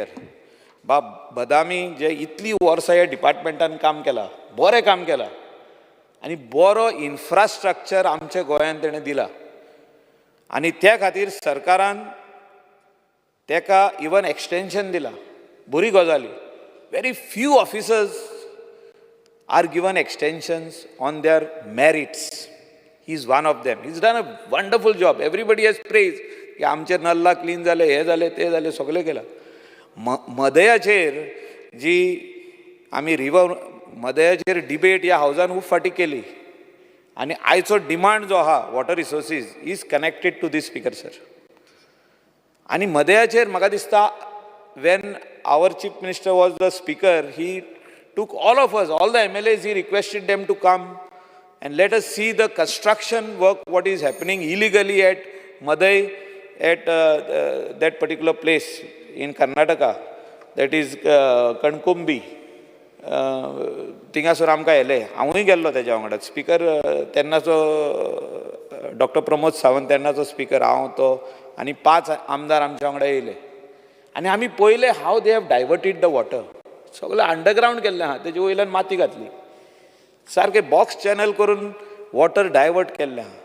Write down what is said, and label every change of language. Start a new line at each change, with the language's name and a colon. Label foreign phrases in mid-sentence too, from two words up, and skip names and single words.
Konkani: बदामी जे इतली वर्सां ह्या डिपार्टमेंटान काम केलां, बरें काम केलां, आनी बरो इन्फ्रास्ट्रक्चर आमच्या गोंयांत तेणें दिला. आनी त्या खातीर सरकारान तेका
English: even extension
Konkani: दिलां. बरी गजाली.
English: very few officers are given extensions on their merits. He's one of them. He's done a wonderful job. Everybody has praised.
Konkani: की आमचे नल्ला क्लीन जाले, हे जाले, ते जाले, सगळे केला. मदयाचेर जी आमी मदयाचेर डिबेट ह्या हावजान खूब फाटी केली. आनी आयचो डिमांड जो आहा
English: water resources is connected to this speaker sir.
Konkani: आनी मदयाचेर म्हाका दिसता
English: when our chief minister was the speaker, he took all of us, all the MLAs, he requested them to come and let us see the construction work, what is happening illegally at Madai, at that particular place in Karnataka, that is Kankumbi.
Konkani: थिंगासोर आमकां येले, हांवूय गेल्लो तेज्या वांगडा. स्पीकर तेन्नाचो डॉक्टर प्रमोद सावंत तेन्नाचो स्पीकर, हांव तो आनी 5 आमदार आमच्या वांगडा येयले. आनी आमी पळयलें
English: how they have diverted the water.
Konkani: सगळें अंडरग्रावंड केल्लें आहा, तेजे वयल्यान माती घातली, सारकें
English: box channel
Konkani: करून
English: water divert
Konkani: केल्लें आहा.